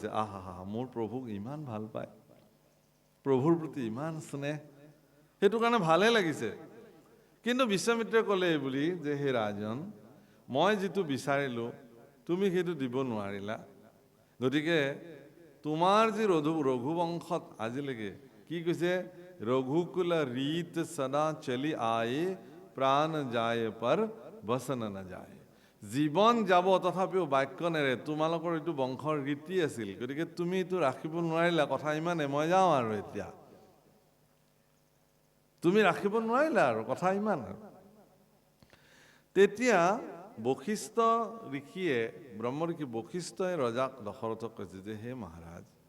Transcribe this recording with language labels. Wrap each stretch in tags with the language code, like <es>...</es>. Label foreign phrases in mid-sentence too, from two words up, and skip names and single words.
<as>আহা, মোৰ প্ৰভুক ইমান ভাল পায়, প্ৰভুৰ প্ৰতি ইমান স্নেহ, সেইটো কাৰণে ভালে লাগিছে। কিন্তু বিশ্বমিত্ৰে ক'লে এই বুলি যে হে ৰাজন, মই যিটো বিচাৰিলোঁ তুমি সেইটো দিব নোৱাৰিলা, গতিকে তোমাৰ যি ৰঘুবংশত আজিলৈকে কি কৈছে</as> <hi>रघुकुल रीत सदा चली आए प्राण जाए पर बसन न</hi> <as>যায় জীৱন যাব তথাপিও বাক্য নেৰে তোমালোকৰ এইটো বংশৰ ৰীতি আছিল গতিকে তুমি এইটো ৰাখিব নোৱাৰিলা কথা ইমানে মই যাওঁ আৰু এতিয়া তুমি ৰাখিব নোৱাৰিলা আৰু কথা ইমান তেতিয়া বশিষ্ঠ ঋষিয়ে ব্ৰহ্ম ঋষি বশিষ্ঠই ৰজাক দশৰথক কৈছে যে হে মহাৰাজ</as>